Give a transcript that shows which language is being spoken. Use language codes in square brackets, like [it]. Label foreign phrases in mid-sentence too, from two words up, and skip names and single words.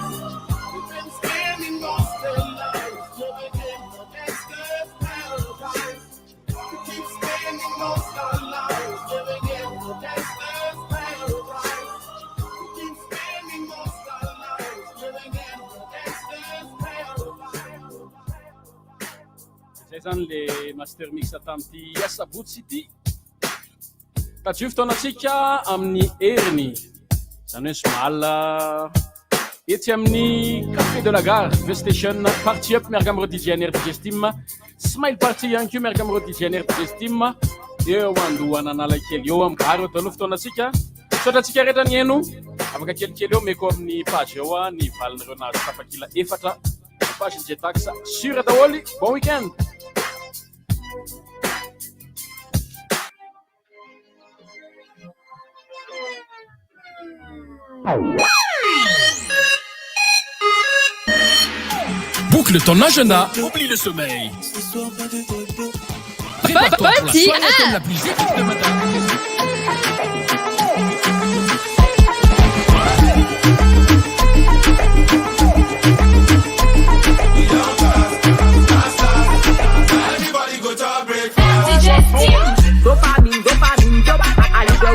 [en] We've been spending most of the night living in the gangster's paradise. We keep spending most of our lives living in the gangster's paradise. We keep spending most of our lives living in the gangster's paradise. [mg] Zay zany le MASTERMIXX tamin'ity Sabotsy ity. Tadio fotoanatsika amin'ny heriny. Zany hoe somala ety amin'ny Café de la Gare, Station, Party Up miaraka amin'ny DJ DJ Steam, Smile Party ihany koa miaraka amin'ny DJ DJ Steam. Eo andohana anala kely eo amin'ny Gare eo taloha fotoanatsika. Sotratsika rehetra ny eno, afaka kelikely eo meko amin'ny page eo ny valinareo nazo tafakila 4 page Jaytaxx sur daholo. [fr] Bon week-end. Boucle ton agenda, oublie le sommeil. Prépare-toi pour la soirée thème la plus épique de matin. Dopamine, dopamine, dopamine, alligator.